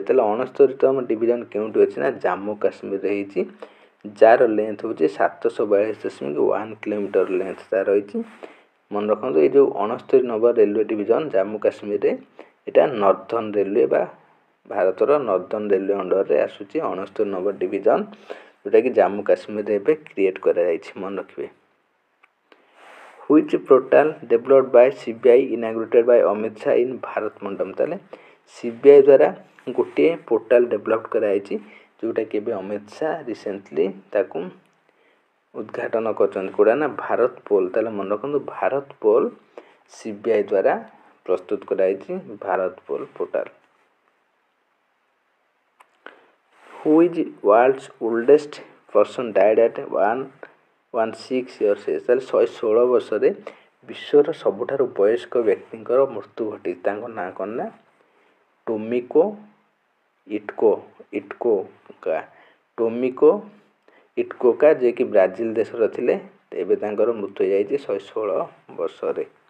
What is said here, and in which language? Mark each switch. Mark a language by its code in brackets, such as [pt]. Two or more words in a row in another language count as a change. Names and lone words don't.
[or] ତାହେଲେ 69ତମ ଡିଭିଜନ କେଉଁଠି ଅଛି ନା ଜାମ୍ମୁ କାଶ୍ମୀରରେ ହେଇଛି, ଯାହାର ଲେନ୍ଥ ହେଉଛି 742.1 କିଲୋମିଟର ଲେନ୍ଥ ତାର ରହିଛି। ମନେ ରଖନ୍ତୁ ଏଇ ଯେଉଁ 69 ନମ୍ବର [en] railway division [or] ଜାମ୍ମୁ କାଶ୍ମୀରରେ, ଏଇଟା [en] northern railway [or] ବା ଭାରତର [en] northern railway [or] ଅଣ୍ଡରରେ ଆସୁଛି 69 ନମ୍ବର ଡିଭିଜନ, ଯେଉଁଟାକି ଜାମ୍ମୁ କାଶ୍ମୀରରେ ଏବେ କ୍ରିଏଟ୍ କରାଯାଇଛି, ମନେ ରଖିବେ। [en] Which portal developed by CBI inaugurated by ଅମିତ ଶାହା in ଭାରତ ମଣ୍ଡପମ। [or] ତାହେଲେ CBI ଦ୍ୱାରା ଗୋଟିଏ [en] portal develop [or] କରାଯାଇଛି, ଯେଉଁଟାକି ଏବେ ଅମିତ ଶାହା ରିସେଣ୍ଟଲି ତାକୁ ଉଦ୍ଘାଟନ କରିଛନ୍ତି। କେଉଁଟା ନା ଭାରତ ପୋଲ୍। ତାହେଲେ ମନେ ରଖନ୍ତୁ ଭାରତ ପୋଲ୍ CBI ଦ୍ୱାରା ପ୍ରସ୍ତୁତ କରାଯାଇଛି, ଭାରତ ପୋଲ୍ ପୋର୍ଟାଲ। [en] Who is world's oldest person died at 116 years age। [or] ତାହେଲେ 116 ବର୍ଷରେ ବିଶ୍ୱର ସବୁଠାରୁ ବୟସ୍କ ବ୍ୟକ୍ତିଙ୍କର ମୃତ୍ୟୁ ଘଟିଛି। ତାଙ୍କ ନାଁ କ'ଣ ନା ଟୋମିକୋ ଇଟୋକା, ଯିଏକି ବ୍ରାଜିଲ ଦେଶର ଥିଲେ। ଏବେ ତାଙ୍କର ମୃତ୍ୟୁ ହୋଇଯାଇଛି 116 ବର୍ଷରେ।